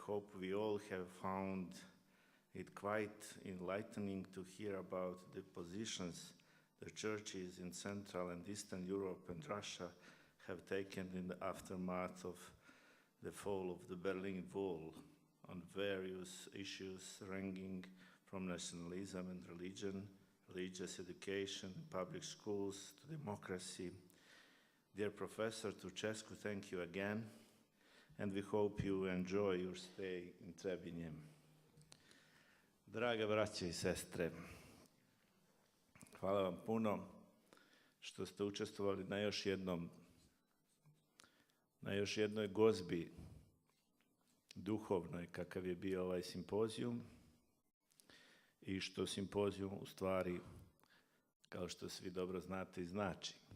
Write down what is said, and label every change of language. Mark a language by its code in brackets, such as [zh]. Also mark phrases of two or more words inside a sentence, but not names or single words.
[en] hope we all have found it quite enlightening to hear about the positions the churches in Central and Eastern Europe and Russia have taken in the aftermath of the fall of the Berlin Wall on various issues ranging from nationalism and religion, religious education, public schools to democracy. Dear Professor Tucescu, thank you again, and we hope you enjoy your stay in Trebinje. [sr] Drage braće i sestre, hvala vam puno što ste učestvovali na još jednoj gozbi duhovnoj kakav je bio ovaj simpozijum i što simpozijum u stvari, kao što svi dobro znate, i znači.